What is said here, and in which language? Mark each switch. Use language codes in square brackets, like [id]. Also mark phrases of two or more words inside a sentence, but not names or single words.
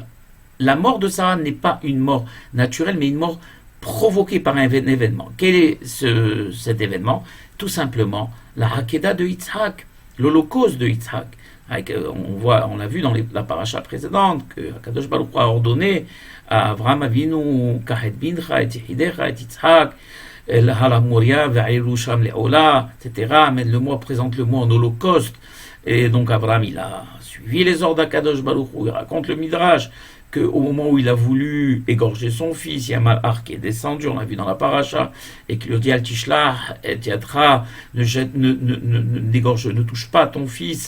[fr] La mort de Sarah n'est pas une mort naturelle, mais une mort provoquée par un événement. Quel est cet événement? Tout simplement la Hakeda de Yitzhak, l'holocauste de Yitzhak. On l'a vu dans la paracha précédente, que [he] הקדוש ברוך הוא [fr] a ordonné à Avraham Avinu, [he] קח בנך, את יחידך, את יצחק, אל המוריה, והעלהו שם לעולה, [fr] etc. Amène-le-moi, présente-le-moi en holocauste. Et donc Abraham, il a suivi les ordres d' [he] הקדוש ברוך הוא. [fr] Il raconte le Midrash qu'au moment où il a voulu égorger son fils, il y a Malach qui est descendu, on l'a vu dans la paracha, et qui lui dit [he] אל תשלח את ידך, [fr] ne touche pas ton fils.